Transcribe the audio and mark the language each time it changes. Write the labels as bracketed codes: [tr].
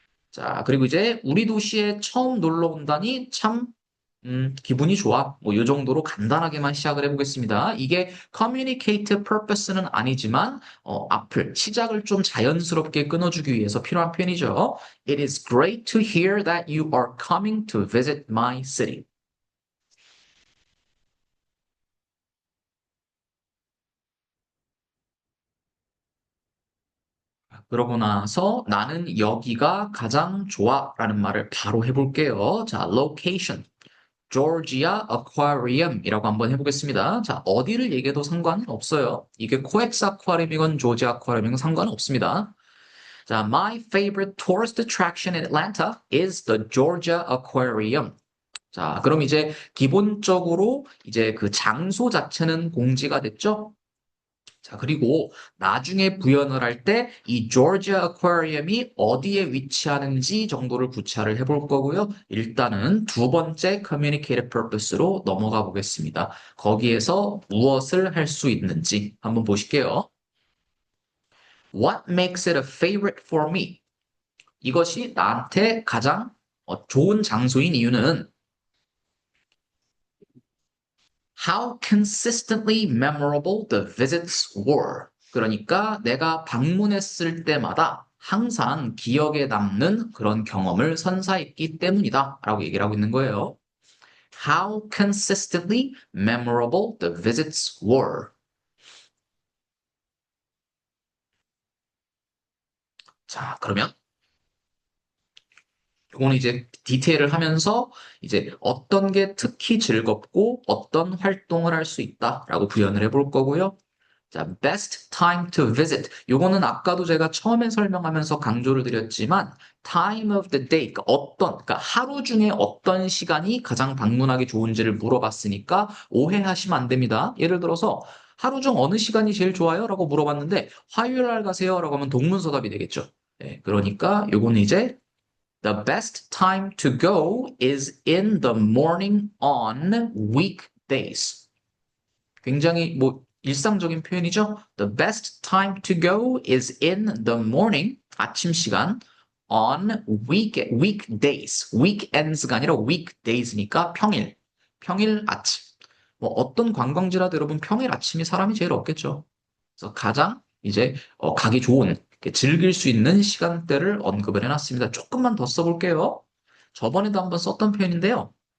[ko] 자, 그리고 이제 우리 도시에 처음 놀러 온다니 참 기분이 좋아. 뭐, 이 정도로 간단하게만 시작을 해보겠습니다. 이게 communicate purpose는 아니지만, 앞을, 시작을 좀 자연스럽게 끊어주기 위해서 필요한 표현이죠. [en] It is great to hear that you are coming to visit my city. [ko] 그러고 나서 나는 여기가 가장 좋아 라는 말을 바로 해볼게요. 자, location. Georgia Aquarium이라고 한번 해보겠습니다. 자, 어디를 얘기해도 상관은 없어요. 이게 코엑스 아쿠아리움이건 조지 아쿠아리움이건 상관은 없습니다. [en] 자, my favorite tourist attraction in Atlanta is the Georgia Aquarium. [ko] 자, 그럼 이제 기본적으로 이제 그 장소 자체는 공지가 됐죠? 자, 그리고 나중에 구현을 할 때 이 조지아 아쿠아리움이 어디에 위치하는지 정도를 구차를 해볼 거고요. 일단은 두 번째 communicative purpose로 넘어가 보겠습니다. 거기에서 무엇을 할 수 있는지 한번 보실게요. [en] What makes it a favorite for me? [ko] 이것이 나한테 가장 좋은 장소인 이유는 [en] how consistently memorable the visits were. [ko] 그러니까 내가 방문했을 때마다 항상 기억에 남는 그런 경험을 선사했기 때문이다. 라고 얘기를 하고 있는 거예요. [en] How consistently memorable the visits were. [ko] 자, 그러면 이거는 이제 디테일을 하면서 이제 어떤 게 특히 즐겁고 어떤 활동을 할 수 있다라고 구현을 해볼 거고요. [en] 자, best time to visit. [ko] 요거는 아까도 제가 처음에 설명하면서 강조를 드렸지만 [en] time of the day, [ko] 그러니까 하루 중에 어떤 시간이 가장 방문하기 좋은지를 물어봤으니까 오해하시면 안 됩니다. 예를 들어서 하루 중 어느 시간이 제일 좋아요? 라고 물어봤는데 화요일 날 가세요? 라고 하면 동문서답이 되겠죠. 네, 그러니까 요거는 이제 [en] The best time to go is in the morning on weekdays. [ko] 굉장히 뭐 일상적인 표현이죠. [en] The best time to go is in the morning, [ko] 아침 시간, [en] on weekdays. [ko] weekends가 아니라 weekdays니까 평일 아침. 뭐 어떤 관광지라도 여러분 평일 아침이 사람이 제일 없겠죠. 그래서 가장 이제 가기 좋은, 즐길 수 있는 시간대를 언급을 해놨습니다. 조금만 더 써볼게요. 저번에도 한번 썼던 표현인데요.